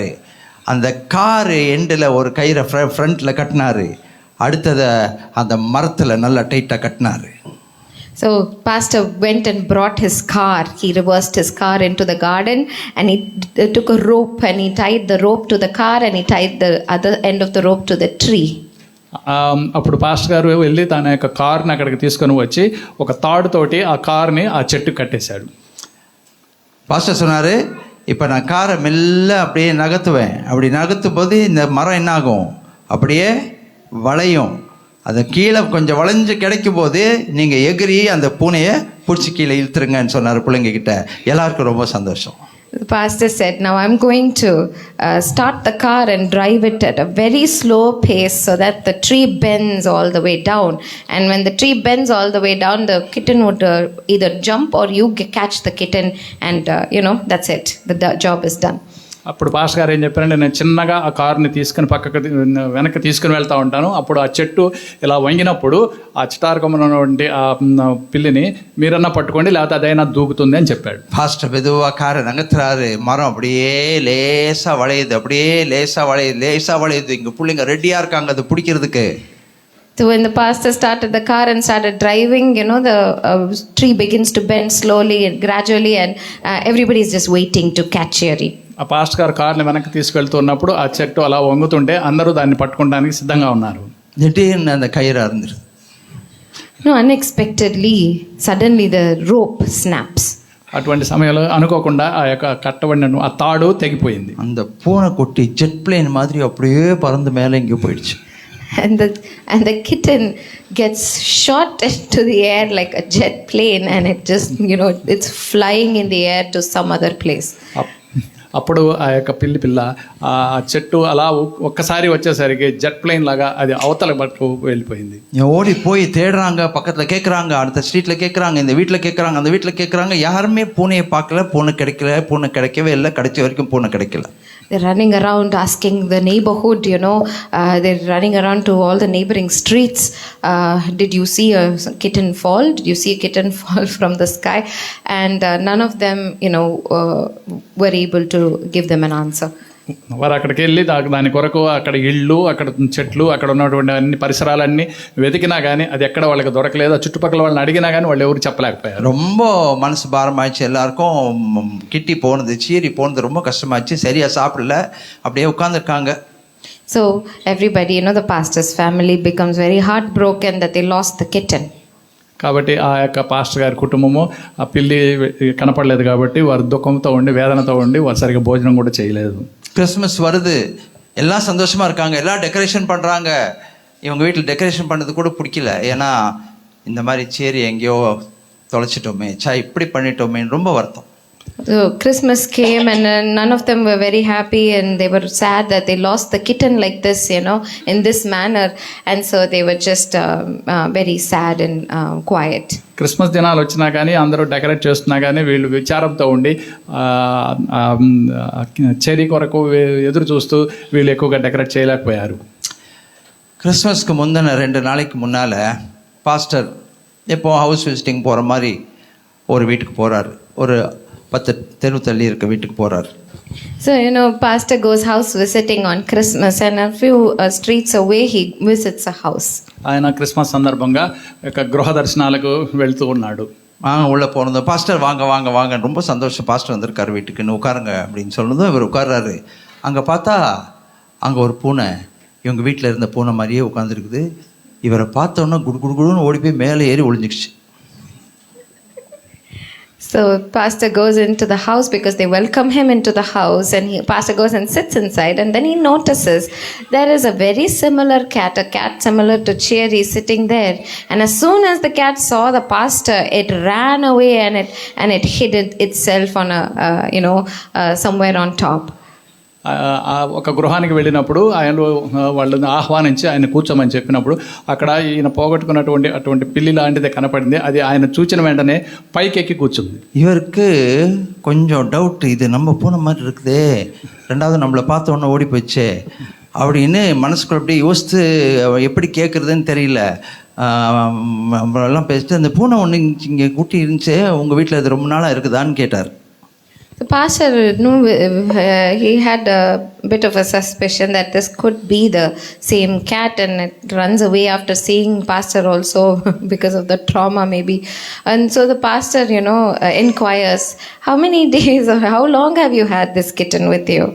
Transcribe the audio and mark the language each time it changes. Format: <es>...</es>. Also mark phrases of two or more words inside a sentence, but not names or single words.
<ta>அந்த காரு எண்டில் ஒரு கயிறை ஃப்ரண்ட்டில் கட்டினார். அடுத்ததை அந்த மரத்தில் நல்லா டைட்டாக கட்டினார்.</ta> <en>So pastor went and brought his car. He reversed his car into the garden, and he took a rope and he tied the rope to the car, and he tied the other end of the rope to the tree.</en> <te>అప్పుడు పాస్టర్ గారు వెళ్ళి తన యొక్క కార్ని అక్కడికి తీసుకొని వచ్చి ఒక తాడుతోటి ఆ కార్ని ఆ చెట్టు కట్టేశాడు.</te> <ta>பாஸ்டர் சொன்னார், இப்போ நான் காரை மெல்ல அப்படியே நகர்த்துவேன். அப்படி நகர்த்தும் போது இந்த மரம் என்ன ஆகும், அப்படியே வளையும். அதை கீழே கொஞ்சம் வளைஞ்சு கிடைக்கும் போது நீங்கள் எகிரி அந்த பூனையை பிடிச்சி கீழே இழுத்துருங்கன்னு சொன்னார் பிள்ளைங்க கிட்ட. எல்லாருக்கும் ரொம்ப சந்தோஷம்.</ta> <en>The pastor said, now I'm going to start the car and drive it at a very slow pace so that the tree bends all the way down. And when the tree bends all the way down, the kitten would either jump or you catch the kitten, and that's it. The job is done.</en> <te>అప్పుడు పాస్టర్ గారు ఏం చెప్పారంటే, నేను చిన్నగా ఆ కారుని తీసుకుని వెనక్కి తీసుకుని వెళ్తూ ఉంటాను. అప్పుడు ఆ చెట్టు ఇలా వంగినప్పుడు ఆ చిటారకమున్నటువంటి ఆ పిల్లిని మీరన్నా పట్టుకోండి, లేకపోతే అదైనా దూకుతుంది అని చెప్పాడు.</te> <ta>பாஸ்டர் மெதுவாக காரை நகர்த்துறாரு. மரம் அப்படியே லேசாக வளையுது. இங்கே பிள்ளைங்க ரெடியாக இருக்காங்க அதை பிடிக்கிறதுக்கு.</ta> <en>So when the pastor started the car and started driving, the tree begins to bend slowly and gradually, and everybody is just waiting to catch Cheery.</en> <te>ఆ పాస్టర్ గారు కార్ని వెనక్కి తీసుకెళ్తున్నప్పుడు ఆ చెట్టు అలా వంగుతుంటే అందరూ దాన్ని పట్టుకోవడానికి సిద్ధంగా ఉన్నారు.</te> <ta>திடீர்னு அந்த கயிறு அறுந்துரு.</ta> <en>Unexpectedly, suddenly the rope snaps.</en> <te>అటువంటి సమయంలో అనుకోకుండా ఆ యొక్క కట్టబడిన ఆ తాడు తెగిపోయింది.</te> <ta>அந்த பூனைக்குட்டி</ta> <en>jet plane</en> <ta>மாதிரி அப்படியே பறந்து மேலே இங்கே போயிடுச்சு.</ta> <en>And the kitten gets shot into the air like a jet plane, and it just it's flying in the air to some other place.</en> <te>అప్పుడు ఆ యొక్క పిల్ల ఆ చెట్టు అలా ఒక్కసారి వచ్చేసరికి</te> <en>jet plane</en> <te>లాగా అది అవతల పట్టు వెళ్ళిపోయింది.</te> <ta>ஓடி போய் தேடுறாங்க, பக்கத்தில் கேட்குறாங்க, அடுத்த ஸ்ட்ரீட்டில் கேட்குறாங்க, இந்த வீட்டில் கேட்குறாங்க, அந்த வீட்டில் கேட்குறாங்க. யாருமே பூனையை பார்க்கல, பூனை கிடைக்கவே இல்லை. கிடைச்ச வரைக்கும் பூனை கிடைக்கல.</ta> <en>They're running around asking the neighborhood, they're running around to all the neighboring streets. Did you see a kitten fall? Did you see a kitten fall from the sky? And none of them, were able to give them an answer.</en> <te>వారు అక్కడికి వెళ్ళి దాని కొరకు అక్కడ ఇళ్ళు, అక్కడ చెట్లు, అక్కడ ఉన్నటువంటి అన్ని పరిసరాలన్నీ వెతికినా కానీ అది ఎక్కడ వాళ్ళకి దొరకలేదు. ఆ చుట్టుపక్కల వాళ్ళని అడిగినా కానీ వాళ్ళు ఎవరు చెప్పలేకపోయారు.</te> <ta>ரொம்ப மனசு பாரமாயிடுச்சு எல்லாருக்கும். கிட்டி போனது, சீரி போனது ரொம்ப கஷ்டமாச்சு. சரியாக சாப்பிடல, அப்படியே உட்காந்துருக்காங்க.</ta> <en>So everybody, the pastor's family becomes very heartbroken that they lost the kitten.</en> <te>కాబట్టి ఆ యొక్క పాస్టర్ గారి కుటుంబము ఆ పిల్లి కనపడలేదు కాబట్టి వారు దుఃఖంతో ఉండి, వేదనతో ఉండి వారు సరిగ్గా భోజనం కూడా చేయలేదు.</te> <ta>கிறிஸ்மஸ் வருது, எல்லாம் சந்தோஷமாக இருக்காங்க, எல்லாம் டெக்கரேஷன் பண்ணுறாங்க. இவங்க வீட்டில் டெக்கரேஷன் பண்ணது கூட பிடிக்கல. ஏன்னா இந்த மாதிரி சேரி எங்கேயோ தொலைச்சிட்டோமே, இப்படி பண்ணிட்டோமேன்னு ரொம்ப வருத்தம்.</ta> <en>So Christmas came and none of them were very happy, and they were sad that they lost the kitten like this, in this manner, and so they were just very sad and quiet.</en> <te>క్రిస్మస్ దినాలు వచ్చినా కానీ అందరూ డెకరేట్ చేస్తున్నా కానీ వీళ్ళు విచారంతో ఉండి చెరీ కొరకు ఎదురు చూస్తూ వీళ్ళు ఎక్కువగా డెకరేట్ చేయలేకపోయారు.</te> <ta>கிறிஸ்மஸ்க்கு முந்தின 2 நாளைக்கு முன்னால் பாஸ்டர் எப்போ</ta> <en>house visiting</en> <ta>போகிற மாதிரி ஒரு வீட்டுக்கு போகிறாரு. ஒரு 10 தெரு தள்ளி இருக்க வீட்டுக்கு போகிறாரு.</ta> <en>So, pastor goes house visiting on Christmas, and a few streets away he visits a house.</en> <te>ఆయన క్రిస్మస్ సందర్భంగా గృహ దర్శనాలకు వెళ్తూ ఉన్నాడు.</te> <ta>உள்ளே போனதும் பாஸ்டர் வாங்க வாங்க வாங்க, ரொம்ப சந்தோஷம், பாஸ்டர் வந்திருக்காரு வீட்டுக்குன்னு, உட்காருங்க அப்படின்னு சொன்னதும் இவர் உட்கார்றாரு. அங்கே பார்த்தா அங்கே ஒரு பூனை, இவங்க வீட்டில் இருந்த பூனை மாதிரியே உட்காந்துருக்குது. இவரை பார்த்தோன்னா குடுன்னு ஓடி போய் மேலே ஏறி ஒளிஞ்சிக்கிச்சு.</ta> <en>So pastor goes into the house because they welcome him into the house, and pastor goes and sits inside, and then he notices there is a very similar cat, a cat similar to Cherry, sitting there. And as soon as the cat saw the pastor, it ran away and it hid itself on somewhere on top.</en> <te>ఒక గృహానికి వెళ్ళినప్పుడు వాళ్ళని ఆహ్వానించి ఆయన కూర్చోమని చెప్పినప్పుడు అక్కడ ఈయన పోగొట్టుకున్నటువంటి అటువంటి పిల్లి లాంటిదే కనపడింది. అది ఆయన చూచిన వెంటనే పైకెక్కి కూర్చుంది.</te> <ta>இவருக்கு கொஞ்சம் டவுட், இது நம்ம பூனை மாதிரி இருக்குதே, ரெண்டாவது நம்மளை பார்த்த உடனே ஓடி போயிடுச்சே அப்படின்னு மனசுக்குள்ள அப்படியே யோசித்து எப்படி கேட்குறதுன்னு தெரியல. எல்லாம் பேசிட்டு, அந்த பூனை ஒன்று இங்கே கூட்டி இருந்துச்சு, உங்கள் வீட்டில் அது ரொம்ப நாளாக இருக்குதான்னு கேட்டார்.</ta> <en>The pastor he had a bit of a suspicion that this could be the same cat, and it runs away after seeing pastor also because of the trauma maybe. And so the pastor inquires, how many days or how long have you had this kitten with you?</en>